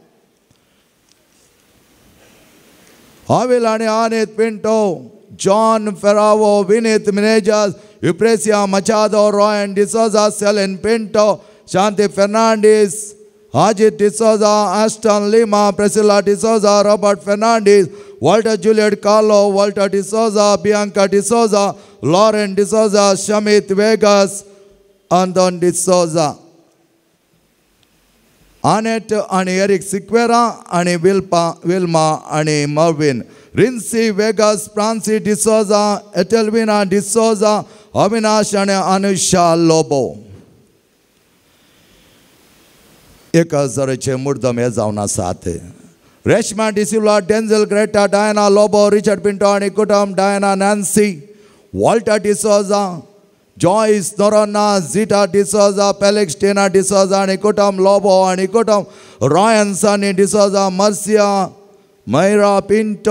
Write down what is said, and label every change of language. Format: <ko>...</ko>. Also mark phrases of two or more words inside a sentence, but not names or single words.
<kok>Avil आणि Anit Pinto, John Ferravo, Vinith Menejas, Eupresia Machado, Ryan D'Souza, Selen Pinto, Shanti Fernandez, Ajit D'Souza, Aston Lima, Priscilla D'Souza, Robert Fernandez, Walter Juliet Carlo, Walter D'Souza, Bianca D'Souza, Lauren D'Souza, Shamit Vegas, Anton D'Souza, Annette आणि Eric Sequeira आणि Wilma आणि Marvin, Rincy Vegas, Francie D'Souza, Etelvina D'Souza, Avinash आणि Anusha Lobo. एक हजाराचे मुर्दम हे जावन आसात. रेशमा डिसिल्वा, डेंझल ग्रेटा, डायना लोबो, रिचर्ड पिंटो आणि कुटुंब, डायना नॅन्सी, वॉल्टर डिसोजा, जॉयस नोरोना, झिटा डिसोजा, फेलिक्स टेना डिसोजा आणि कुटुंब, लोबो आणि कुटुंब, रॉयन सनी डिसोजा, मर्सिया, मैरा पिंटो,</kok>